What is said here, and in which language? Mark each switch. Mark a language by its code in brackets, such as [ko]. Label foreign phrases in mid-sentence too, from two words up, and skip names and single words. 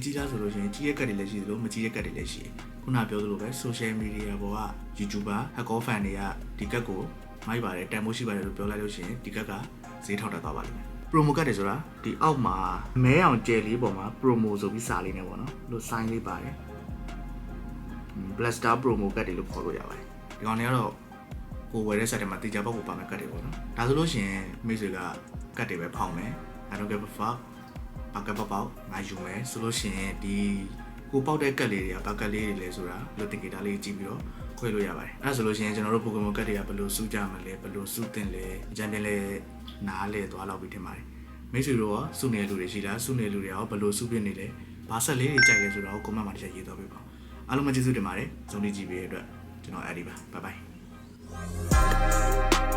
[my] ကြီးလားဆိုလို့ရှိရင်ကြီးတဲ့ card တွေလည်းရှိသလိုမကြီးတဲ့ card တွေလည်းရှိတယ်။ခုနပြောသလိုပဲ [en] social media [my] ပေါ်က [en] YouTuber hacker fan [my] တွေကဒီ card ကိုမိုက်ပါတယ်တန်ဖိုးရှိပါတယ်လို့ပြောလိုက်လို့ရှိရင်ဒီ card ကဈေးထောက်တက်သွားပါလိမ့်မယ်။ [en] promo card [my] တွေဆိုတာဒီအောက်မှာမဲအောင်ကျယ်လေးပေါ်မှာ promo ဆိုပြီးစာလေးနဲ့ပေါ့နော်။လို့ sign လေးပါတယ် [en] Blaster promo card [my] တွေလို့ခေါ်လို့ရပါတယ်ဒီကောင်တွေကတော့ကိုဝယ်တဲ့ set တွေမှာတေချာပေါက်ကိုပါမဲ့ card တွေပေါ့နော်ဒါဆိုလို့ရှိရင်မိတ်ဆွေက card တွေပဲဖောင်းမယ် [en] I don't give a fuck [my] ပေါက် ငါယူမယ်ဆိုလို့ရှိရင်ဒီကိုပေါက်တဲ့ card လေးတွေကဘာ card လေးတွေလဲဆိုတာလို့ indicator လေးကြည့်ပြီးတော့ခွဲလို့ရပါတယ်အဲ့ဒါဆိုလို့ရှိရင်ကျွန်တော်တို့ Pokemon card တွေကဘယ်လိုစုကြမလဲဘယ်လိုစုတင်လဲအကြံတင်လဲနားလဲသွားလောက်ပြီးထင်ပါတယ်မိတ်ဆွေတို့ရောစုနေတဲ့လူတွေရှိလားစုနေတဲ့လူတွေရောဘယ်လိုစုပြနေလဲဘာဆက်လေးတွေကြိုက်လဲဆိုတော့ comment မှာတစ်ချက်ရေးသွားပေးပါအားလုံးပဲကျေးဇူးတင်ပါတယ်ဇုံလေးကြည့်ပေးတဲ့အတွက်ကျွန်တော်အဲ့ဒီပါ [en] bye bye